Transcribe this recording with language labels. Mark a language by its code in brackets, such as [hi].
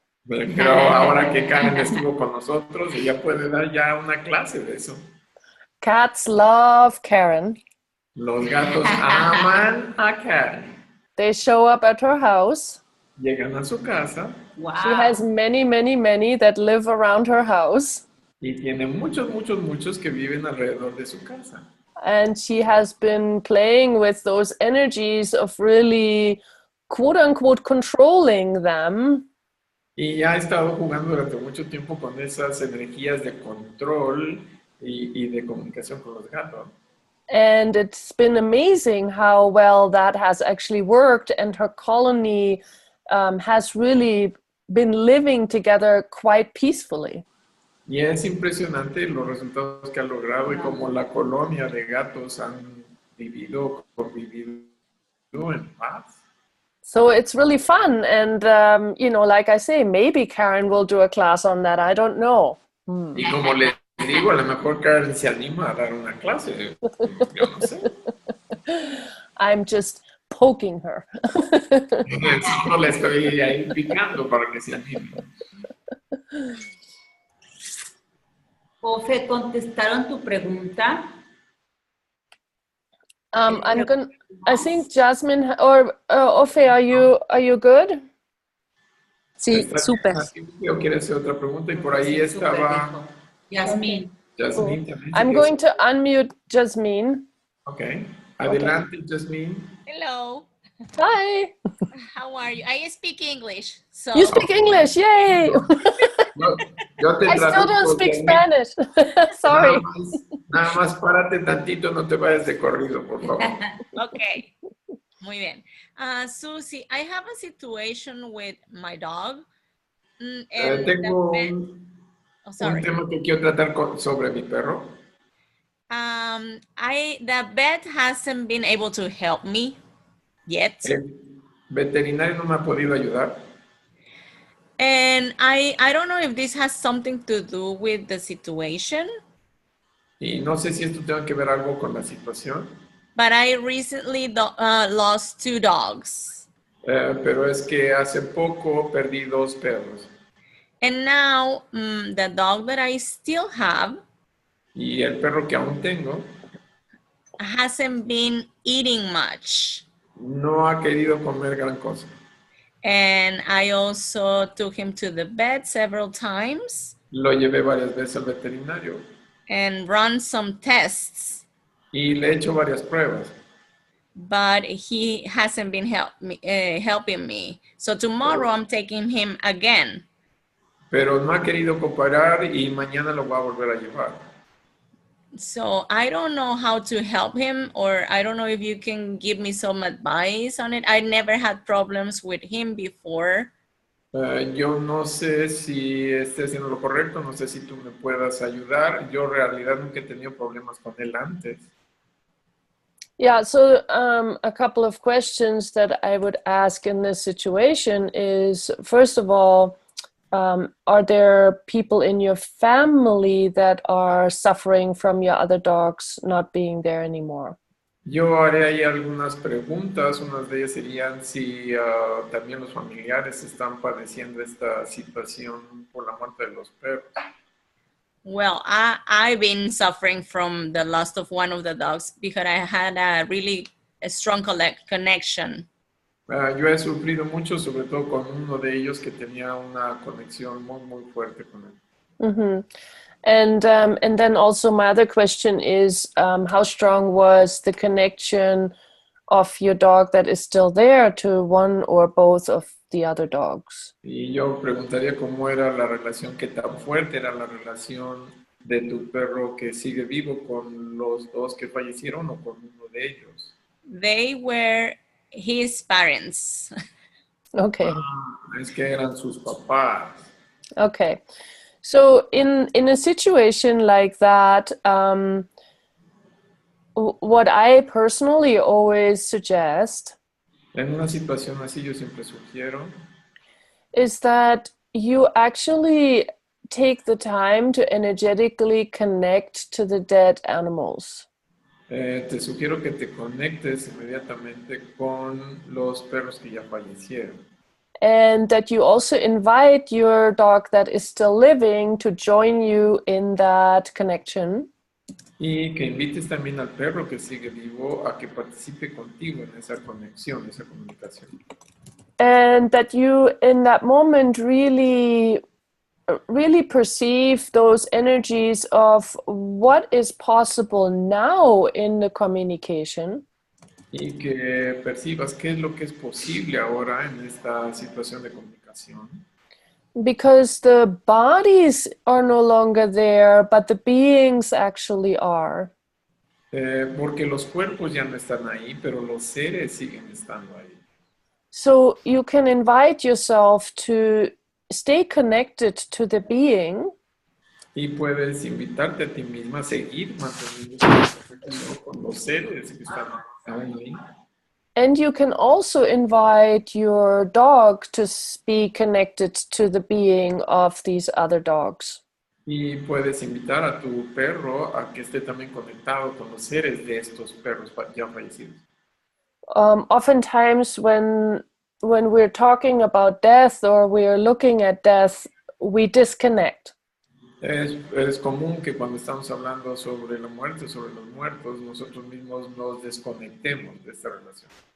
[es] Pero ahora que Karen estuvo con nosotros, ella puede dar ya una clase de eso. [en] Cats love Karen. [es] Los gatos aman a Karen. [en] They show up at her house. [es] Llegan a su casa. [en] Wow. She has many, many, many that live around her house. [es] Y tiene muchos, muchos, muchos que viven alrededor de su casa. [en] And she has been playing with those energies of really, quote unquote, controlling them. [es] Y ya ha estado jugando durante mucho tiempo con esas energías de control y de comunicación con los gatos. [en] And it's been amazing how well that has actually worked. And her colony has really been living together quite peacefully. [es] Y es impresionante los resultados que ha logrado y cómo la colonia de gatos han convivido en paz. [en] So it's really fun. And, like I say, maybe Karen will do a class on that. I don't know. [es] Y como les digo, a lo mejor Karen se anima a dar una clase. Yo no sé. [en] I'm just poking her. [es] No le estoy ahí picando para que se anime. Ofe, ¿contestaron tu pregunta? [en] I think Jasmine or Ofe, are you good? [es] Sí, súper. Yo quiero hacer otra pregunta y por ahí estaba Yasmín. Jasmine también. [en] I'm going to unmute Jasmine. [es] Okay. Adelante, Jasmine. [en] Hello. Hi. How are you? I speak English. So You speak English, yay! [es] Yo te [en] I still don't [es] traduzco, [en] speak Jasmine. Spanish. Sorry. [es] Nada más párate tantito, no te vayas de corrido, por favor. [en] okay. [es] Muy bien. [en] Susie, I have a situation with my dog. And [es] Tengo oh, un [en] sorry. [es] tema que quiero tratar sobre mi perro. [en] The vet hasn't been able to help me yet. [es] El veterinario no me ha podido ayudar. [en] And I don't know if this has something to do with the situation, [es] Y no sé si esto tenga que ver algo con la situación, [en] but I recently lost 2 dogs. [es] pero es que hace poco perdí 2 perros. [en] And now the dog that I still have [es] Y el perro que aún tengo [en] hasn't been eating much. [es] no ha querido comer gran cosa. [en] And I also took him to the vet several times [es] Lo llevé varias veces al veterinario [en] and run some tests, [es] y le he hecho varias pruebas. [en] but he hasn't been helping me. So tomorrow I'm taking him again. [es] Pero no ha querido cooperar y mañana lo va a volver a llevar. [en] So I don't know how to help him, or I don't know if you can give me some advice on it. I never had problems with him before. [es] Yo no sé si esté haciendo lo correcto, no sé si tú me puedas ayudar. Yo en realidad nunca he tenido problemas con él antes. [en] Yeah, so a couple of questions that I would ask in this situation is, first of all, are there people in your family that are suffering from your other dogs not being there anymore? [es] Yo haré ahí algunas preguntas. Unas de ellas serían si también los familiares están padeciendo esta situación por la muerte de los perros. [en] Well, I've been suffering from the loss of one of the dogs because I had a strong connection. [es] Yo he sufrido mucho, sobre todo con uno de ellos que tenía una conexión muy fuerte con él. Mm-hmm. [en] And then also my other question is, how strong was the connection of your dog that is still there to one or both of the other dogs? [es] Y yo preguntaría cómo era la relación, qué tan fuerte era la relación de tu perro que sigue vivo con los 2 que fallecieron o con uno de ellos. [en] They were his parents. Okay. [es] Es que eran sus papás. [en] Okay. So in a situation like that, what I personally always suggest [es] En una situación así yo siempre sugiero [en] is that you actually take the time to energetically connect to the dead animals. [es] te sugiero que te conectes inmediatamente con los perros que ya fallecieron. [en] And that you also invite your dog that is still living to join you in that connection. [es] Y que invites también al perro que sigue vivo a que participe contigo en esa conexión, esa comunicación. [en] And that you in that moment really perceive those energies of what is possible now in the communication. [es] Y que percibas qué es lo que es posible ahora en esta situación de comunicación. [en] Because the bodies are no longer there, but the beings actually are. [es] Porque los cuerpos ya no están ahí, pero los seres siguen estando ahí. [en] So you can invite yourself to stay connected to the being. [es] Y puedes invitarte a ti misma a seguir manteniendo esa conexión con los seres que están ahí. [en] And you can also invite your dog to be connected to the being of these other dogs. [es] Y puedes invitar a tu perro a que esté también conectado con los seres de estos perros ya fallecidos. [en] Oftentimes when we're talking about death or we're looking at death, we disconnect. [es] Es común que cuando estamos hablando sobre la muerte, sobre los muertos, nosotros mismos nos desconectemos de esta relación.